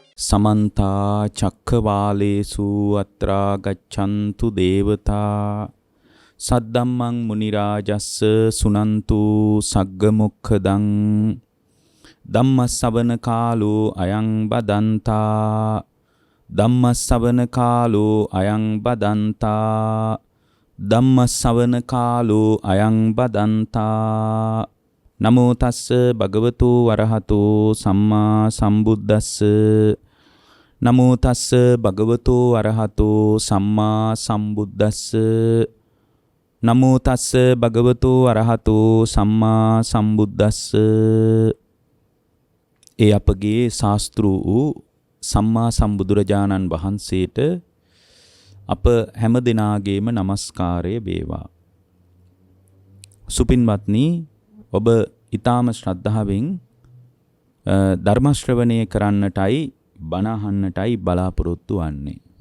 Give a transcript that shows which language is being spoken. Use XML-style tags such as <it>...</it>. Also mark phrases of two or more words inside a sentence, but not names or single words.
<pi>समन्ता चक्रवालेषु अत्रा गच्छन्तु देवता सद्धम्मं मुनिराजस्स सुनन्तु सग्गमुखदं धम्मश्रवण कालो अयं बदन्ता धम्मश्रवण कालो अयं बदन्ता ධම්මස්සවන කාලෝ අයං බදන්තා නමෝ තස්ස භගවතු වරහතෝ සම්මා සම්බුද්දස්ස නමෝ තස්ස භගවතු වරහතෝ සම්මා සම්බුද්දස්ස නමෝ තස්ස භගවතු වරහතෝ සම්මා සම්බුද්දස්ස</pi> <si>ඒ අපගේ ශාස්ත්‍රූ වූ සම්මා සම්බුදුරජාණන් වහන්සේට අප හැම දිනාගේම নমස්කාරය වේවා. සුපින්වත්නි, ඔබ ඊටාම ශ්‍රද්ධාවෙන් ධර්ම ශ්‍රවණය කරන්නටයි බණ අහන්නටයි බලාපොරොත්තු වන්නේ.</si>